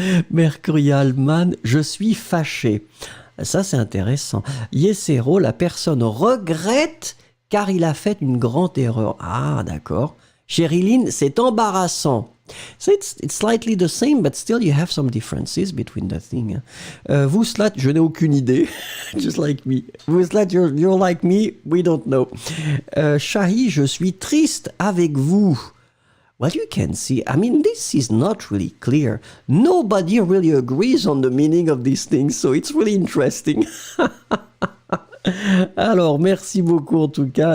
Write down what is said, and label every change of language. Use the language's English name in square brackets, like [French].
[French] Mercurialman, je suis fâché. Ça, c'est intéressant. Yesero, la personne regrette car il a fait une grande erreur. Ah, d'accord. Sherilyn, c'est embarrassant. [English] So it's slightly the same, but still you have some differences between the thing. [French] Vouslat, je n'ai aucune idée. [English] Just like me. Vouslat, you're like me, we don't know. [French] Shahi, je suis triste avec vous. [English] Well, you can see, I mean, this is not really clear. Nobody really agrees on the meaning of these things, so it's really interesting. [French] Alors, merci beaucoup en tout cas.